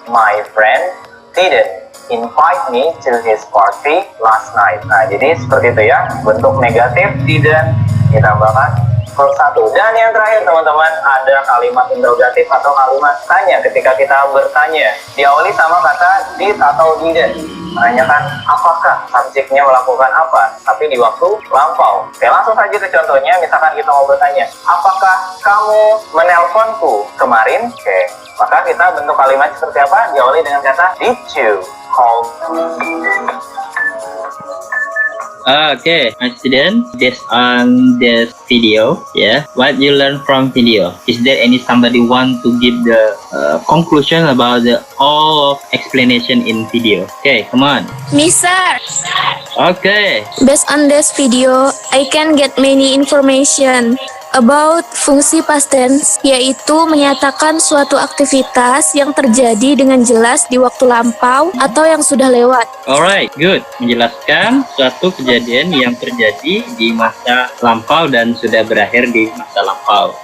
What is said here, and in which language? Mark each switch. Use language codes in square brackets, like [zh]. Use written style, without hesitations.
[en] My friend didn't invite me to his party last night. [id] Nah, jadi seperti itu ya. Bentuk negatif didn't ditambahkan verb 1. Dan yang terakhir teman-teman, ada kalimat interrogatif atau kalimat tanya ketika kita bertanya. Diawali sama kata did atau didn't. Menanyakan apakah subjeknya melakukan apa, tapi di waktu lampau. Oke, langsung saja ke contohnya. Misalkan kita mau bertanya, apakah kamu menelponku kemarin? Oke, maka kita bentuk kalimat seperti apa? Diawali dengan kata [en] did you call me? Okay, my student, based on this video, yeah, what you learn from video? Is there any somebody want to give the conclusion about the all of explanation in video? Okay, come on. Mister, Okay. based on this video, I can get many information about [id] fungsi past tense, yaitu menyatakan suatu aktivitas yang terjadi dengan jelas di waktu lampau atau yang sudah lewat. [en] Alright, good. [id] Menjelaskan suatu kejadian yang terjadi di masa lampau dan sudah berakhir di masa lampau.